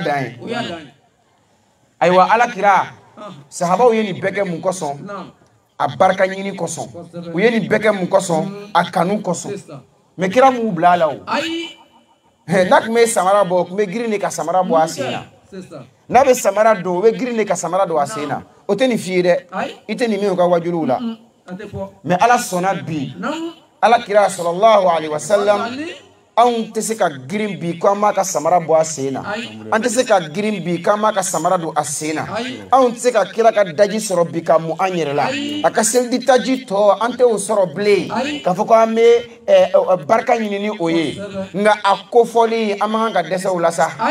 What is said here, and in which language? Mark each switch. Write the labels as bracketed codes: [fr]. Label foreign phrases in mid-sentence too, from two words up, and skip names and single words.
[bm] dan aywa ala kira sahaba o yeni bɛkɛ mun kɔsɔn a barika ɲini kɔsɔn o yeni bɛkɛ mun kɔsɔn a kanu kɔsɔn mais kira mu bila la o na kun bɛ samara bɔ kun bɛ girin de ka samara bɔ a sen na n'a bɛ samara don o bɛ girin de ka samara don a sen na o tɛ nin f'i ye dɛ i tɛ nin min o ka wajuliw la mais ala sɔnna bi ala kira [ar] صلى الله عليه وسلم [bm] anw tɛ se ka girin bi ko an b'a ka samara bɔ a sen na an tɛ se ka girin bi ko an b'a ka samara don a sen na anw tɛ se ka kira ka daji sɔrɔ bi ka mun an yɛrɛ la a ka selidi taji tɔ an tɛ o sɔrɔ bilen k'a fɔ ko an bɛ barika ɲini ni o ye nka a kofɔli an man kan ka dɛsɛ o la sa